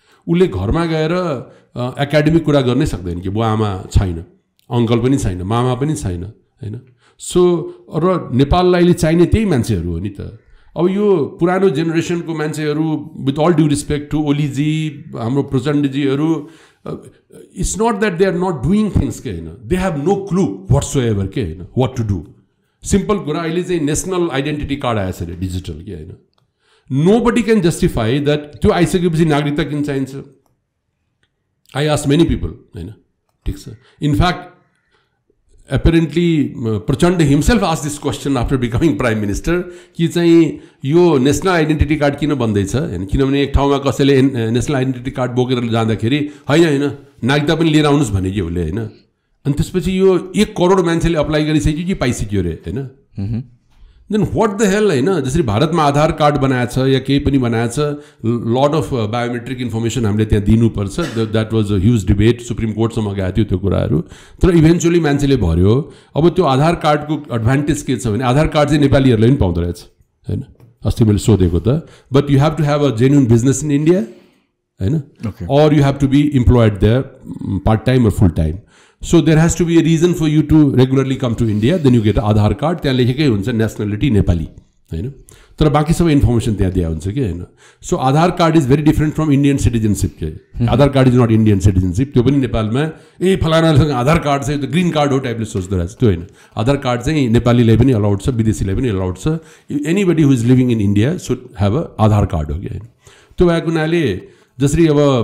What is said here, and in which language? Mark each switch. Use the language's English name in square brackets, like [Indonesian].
[Nepali] उसले घरमा गएर एकाडेमिक कुरा गर्नै सक्दैन कि बुवा आमा छैन, अङ्कल पनि छैन, मामा पनि छैन होइन. सो र नेपाललाई अहिले चाहिने त्यही मान्छेहरू हो नि त. अब यो पुरानो जेनेरेसनको मान्छेहरू with all due respect to ओलीजी हाम्रो प्रचण्डजीहरू, [English] it's not that they are not doing things [Nepali] के होइन. [English] they have no clue whatsoever के होइन what to do. [Nepali] सिम्पल कुरा अहिले चाहिँ नेसनल आइडेन्टिटी कार्ड आएछ अरे डिजिटल के होइन. [English] nobody can justify that [Nepali] त्यो आइसकेपछि नागरिकता किन चाहिन्छ. [English] I ask many people होइन. ठिक छ. In fact apparently Prachand himself asked this question after becoming prime minister [Nepali] कि चाहिँ यो नेशनल आइडेन्टिटी कार्ड किन बन्दैछ हैन किनभने एक ठाउँमा कसैले नेशनल आइडेन्टिटी कार्ड बोकेर जाँदाखेरि हैन नागरिकता पनि लिएर आउनुस् भने के उले हैन अनि त्यसपछि यो 1 करोड मान्छेले अप्लाई गरिसक्यो कि पाइसक्यो रे हैन देन व्हाट द हेल हैन जसरी भारतमा आधार कार्ड बनाएको छ या केही पनि बनाएको छ लट अफ बायोमेट्रिक इन्फर्मेसन हामीले त्यहाँ दिनुपर्छ that was a huge debate supreme कोर्टसम्म गएको थियो त्यो कुराहरू तर इभेन्चुअली मान्छेले भर्यो अब त्यो आधार कार्डको एडभान्टेज के छ भने आधार कार्ड चाहिँ नेपालीहरूले पनि पाउँदो रहेछ हैन अस्ति मैले सोधेको त [English] but you have to have a genuine business in India [Nepali] हैन और you have to be employed there part time or full time. [English] So there has to be a reason for you to regularly come to India. Then you get Aadhaar card. [Nepali] त्यहाँ लेखेकै हुन्छ nationality Nepali हैन तर बाँकी सबै information त्यहाँ दिया हुन्छ कि हैन so Aadhaar card is very different from Indian citizenship के आधार card is not Indian citizenship त्यो पनि नेपालमा फलानासँग आधार कार्ड चाहिँ त्यो ग्रीन कार्ड हो टाइपले सोच्दो रहेछ त्यो हैन आधार कार्ड चाहिँ नेपालीलाई पनि अलाउड छ विदेशीलाई पनि अलाउड छ anybody who is living in India should have a Aadhaar card हो कि हैन त्यो भएको हुनाले जसरी अब